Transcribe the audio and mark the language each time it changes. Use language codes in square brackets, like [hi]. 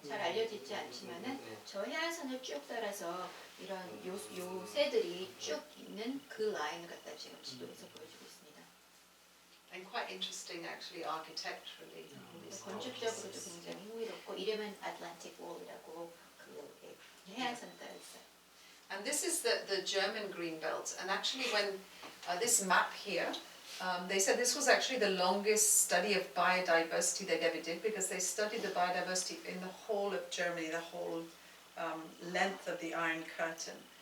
[ko] 잘 알려지지 않지만은 저 해안선을 쭉 따라서 이런 요새들이 쭉 있는 그 라인을 갖다 지금 지도에서 보여주고 있습니다. [en] And quite interesting, actually, architecturally. [ko] 건축적으로도 굉장히 흥미롭고 이름은 Atlantic Wall이라고 그 해안선을 따라 있어요. [en] And this is the German green belt. And actually, when this map here. They said this was actually the longest study of biodiversity they'd ever did, because they studied the biodiversity in the whole of Germany, the whole length of the Iron Curtain.